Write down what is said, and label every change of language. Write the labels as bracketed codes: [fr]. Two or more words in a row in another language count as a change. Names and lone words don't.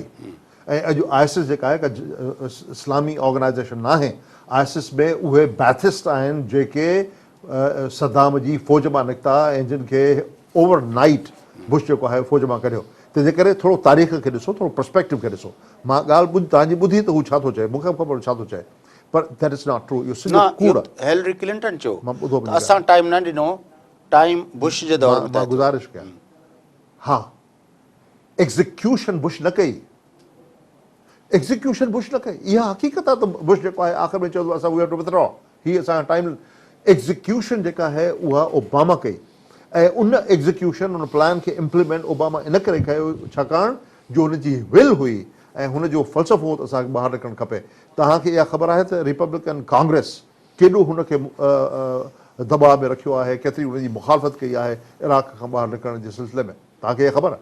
[sd] ऐं अॼु ISIS जेका आहे का इस्लामी ऑर्गेनाइज़ेशन न आहे, ISIS में उहे बैथिस्ट आहिनि जेके सद्दाम जी फ़ौज मां निकिता ऐं जिन खे ओवरनाइट बुश जेको आहे फ़ौज मां कढियो। तंहिंजे करे थोरो तारीख़ खे ॾिसो, थोरो पर्सपेक्टिव खे ॾिसो। मां ॻाल्हि तव्हांजी ॿुधी त हू छा थो चए, मूंखे ख़बर छा थो चए, पर [en] that is not true, [sd] इहो सिधो कूड़ आहे। हेलरी क्लिंटन चयो मां ॿुधो त असां टाइम न ॾिनो, टाइम बुश जे दौर में। मां गुज़ारिश कयां, हा एग्ज़िक्यूशन बुश न कई, एग्ज़िक्यूशन बुश न कई, इहा हक़ीक़त आहे त बुश जेको आहे आख़िर में चयो असां [en] we have to withdraw, [sd] हीअ असांजो टाइम। एग्ज़िक्यूशन जेका आहे उहा ओबामा कई ऐं उन एग्ज़िक्यूशन उन प्लान खे इम्प्लीमेंट ओबामा इन करे कयो छाकाणि जो हुनजी विल हुई ऐं हुनजो फ़लसफ़ो त असांखे ॿाहिरि निकिरणु खपे। तव्हांखे इहा ख़बर आहे त रिपब्लिकन कांग्रेस केॾो हुनखे दॿाउ में रखियो आहे, केतिरी हुनजी मुखालफ़त कई आहे इराक खां ॿाहिरि निकिरण जे सिलसिले में, तव्हांखे इहा ख़बर आहे।